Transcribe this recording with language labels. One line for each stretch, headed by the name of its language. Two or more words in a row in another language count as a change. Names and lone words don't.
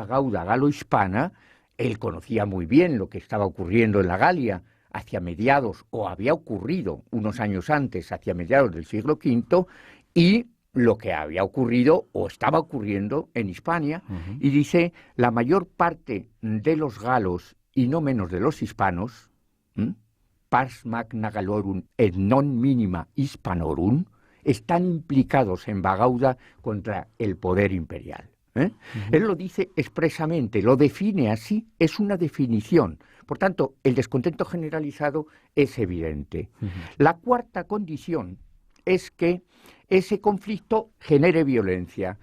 Spanish: Bagauda galo-hispana, él conocía muy bien lo que estaba ocurriendo en la Galia hacia mediados, o había ocurrido unos años antes, hacia mediados del siglo V, y lo que había ocurrido o estaba ocurriendo en Hispania, y dice, la mayor parte de los galos, y no menos de los hispanos,
Latin: pars magna Galorum et non minima Hispanorum,
Spanish: están implicados en Bagauda contra el poder imperial. Él lo dice expresamente, lo define así, es una definición. Por tanto, el descontento generalizado es evidente. La cuarta condición es que ese conflicto genere violencia.